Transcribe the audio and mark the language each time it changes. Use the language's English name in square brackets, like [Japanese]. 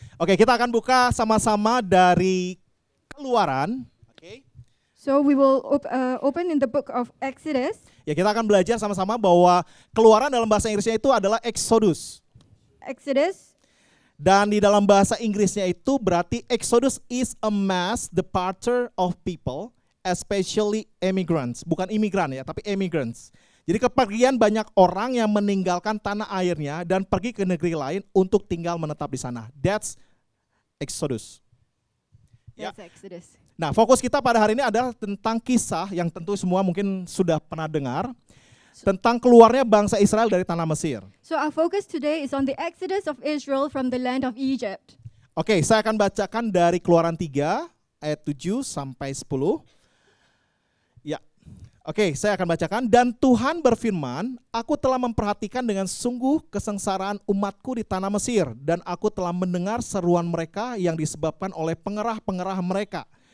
[Indonesian] Oke, kita akan buka sama-sama dari Keluaran. Oke. [English] So we will open in the book of Exodus. [Indonesian] Ya, kita akan belajar sama-sama bahwa Keluaran dalam bahasa Inggrisnya itu adalah Exodus. [English] Exodus. [Indonesian] Dan di dalam bahasa Inggrisnya itu berarti [English] Exodus is a mass departure of people, especially immigrants. [Indonesian] Bukan imigran ya, tapi immigrants. Jadi kepergian banyak orang yang meninggalkan tanah airnya dan pergi ke negeri lain untuk tinggal menetap di sana. [English] That's Exodus. Ya. That's Exodus. [Indonesian] Nah, fokus kita pada hari ini adalah tentang kisah yang tentu semua mungkin sudah pernah dengar tentang keluarnya bangsa Israel dari tanah Mesir. [English] So our focus today is on the exodus of Israel from the land of Egypt. [Indonesian] Oke, saya akan bacakan dari Keluaran 3 ayat 7 sampai 10. Ya. Oke, saya akan bacakan. Dan Tuhan berfirman, aku telah memperhatikan dengan sungguh kesengsaraan umatku di tanah Mesir, dan aku telah mendengar seruan mereka yang disebabkan oleh pengerah-pengerah mereka.